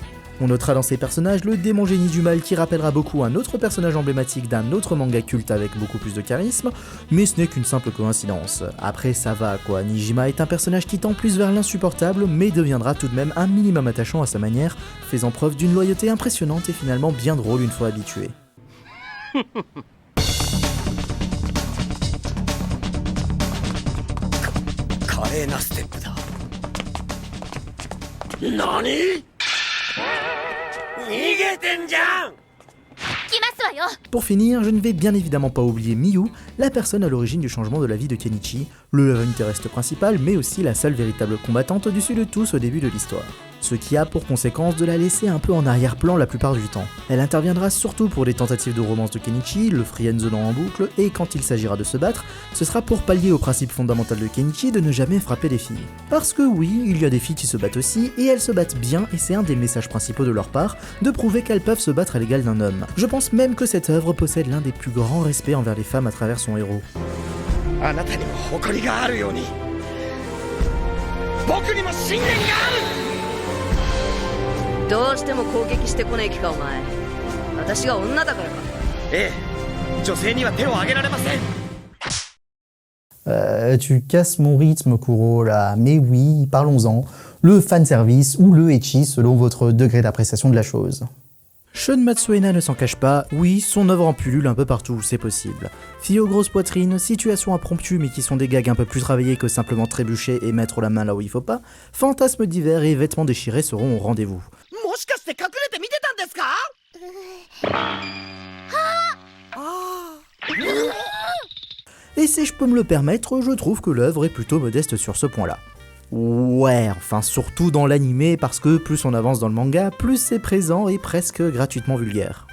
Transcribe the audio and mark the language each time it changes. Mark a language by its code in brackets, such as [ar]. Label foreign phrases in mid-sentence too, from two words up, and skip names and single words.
[fr] On notera dans ces personnages le démon génie du mal qui rappellera beaucoup un autre personnage emblématique d'un autre manga culte avec beaucoup plus de charisme, mais ce n'est qu'une simple coïncidence. Après ça va quoi, Nijima est un personnage qui tend plus vers l'insupportable mais deviendra tout de même un minimum attachant à sa manière, faisant preuve d'une loyauté impressionnante et finalement bien drôle une fois habitué. [ja] 華麗なステップだ何逃げてんじゃん来ますわよ [fr] Pour finir, je ne vais bien évidemment pas oublier Miyu, la personne à l'origine du changement de la vie de Kenichi, le [en] love interest [fr] principal mais aussi la seule véritable combattante dessus de tous au début de l'histoire. Ce qui a pour conséquence de la laisser un peu en arrière-plan la plupart du temps. Elle interviendra surtout pour les tentatives de romance de Kenichi, le friendzone en boucle, et quand il s'agira de se battre, ce sera pour pallier au principe fondamental de Kenichi de ne jamais frapper les filles. Parce que oui, il y a des filles qui se battent aussi, et elles se battent bien, et c'est un des messages principaux de leur part, de prouver qu'elles peuvent se battre à l'égal d'un homme. Je pense même que cette œuvre possède l'un des plus grands respects envers les femmes à travers son héros. [ja] あなたにも誇りがあるように僕にも信念があるどうしても攻撃してこねえ気かお前私が女だからかええ女性には手を挙げられません。 [fr] Tu casses mon rythme, Kuro, là. Mais oui, parlons-en. Le fanservice ou le ecchi selon votre degré d'appréciation de la chose. Shun Matsuena ne s'en cache pas, oui, son œuvre en pullule un peu partout où c'est possible. Filles aux grosses poitrines, situations impromptues mais qui sont des gags un peu plus travaillés que simplement trébucher et mettre la main là où il faut pas, fantasmes divers et vêtements déchirés seront au rendez-vous. [ja] もしかして隠れて見てたんですか？ [fr] Et si je peux me le permettre, je trouve que l'œuvre est plutôt modeste sur ce point-là. Ouais, enfin surtout dans l'animé parce que plus on avance dans le manga, plus c'est présent et presque gratuitement vulgaire.